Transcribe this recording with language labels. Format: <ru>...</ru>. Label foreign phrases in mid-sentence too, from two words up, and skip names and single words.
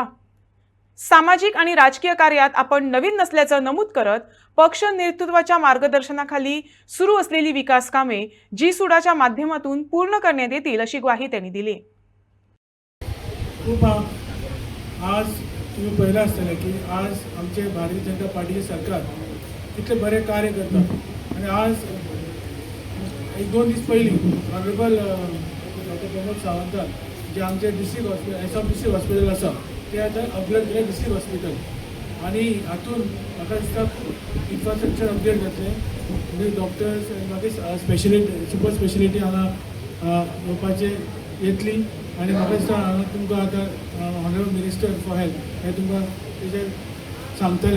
<mr>सामाजिक आणि राजकीय कार्यात आपण नवीन नसल्याचं नमूद करत पक्ष नेतृत्वाच्या मार्गदर्शनाखाली सुरू असलेली विकास कामे जी-सुडाच्या माध्यमातून पूर्ण करण्यात येतील अशी ग्वाही त्यांनी दिली। खूप आज तुम्ही पहिला असताना की आज आमचे भारतीय जनता पार्टीचे सरकार इतले बरे कार्य करतात आणि</mr> <kok>आज एक दोन दीस पयलीं</kok> <en>honorable doctor</en> <kok>प्रमोद सावंतान जे आमचे</kok> <en>district hospital SMDC hospital</en> <kok>आसा ते आतां अपग्रेड केलें</kok> <en>district hospital</en> <kok>आणि हातून म्हाका दिसता</kok> <en>infrastructure upgrade</en> <kok>जातलें म्हणजे डॉक्टर्स मागीर</kok> <en>speciality super speciality</en> <kok>हांगा येवपाचे येतली आणि म्हाका दिसता हांगा तुमकां आतां</kok> <en>honorable minister for health</en> <kok>हे तुमकां तेजेर सांगतले।</kok>